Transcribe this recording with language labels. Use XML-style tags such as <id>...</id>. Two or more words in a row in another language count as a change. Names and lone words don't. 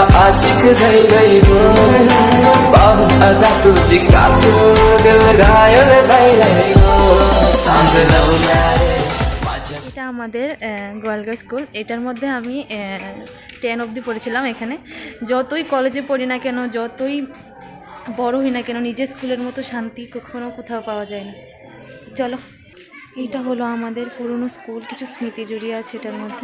<mr>आशिक झालंय गो पाहून आता तुझी काकू दिल घायल झालंय गो सांग लवला रे</mr> <bn>এটা আমাদের গোয়ালগা স্কুল। এটার মধ্যে আমি 10 অবধি পড়েছিলাম। এখানে যতই কলেজে পড়ি না কেন, যতই বড় হই না কেন, নিজের স্কুলের মতো শান্তি কখনো কোথাও পাওয়া যায় না। চলো, এইটা হলো আমাদের পুরনো স্কুল, কিছু স্মৃতি জড়িয়ে আছে এটার মধ্যে।</bn>